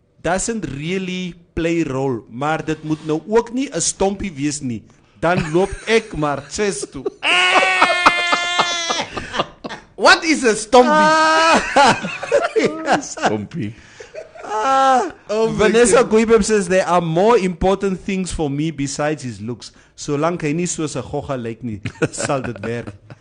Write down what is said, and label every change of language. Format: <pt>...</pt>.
<en>doesn't really play role,</en> <af>maar dit moet nou ook nie 'n stompie wees nie. Dan loop ek maar chess toe.</af> <en>What is a stompie? Stumpy. Vanessa Guibeb says there are more important things for me besides his looks.</en> <af>Solank hy nie soos 'n gogga lyk nie, sal dit werk.</af>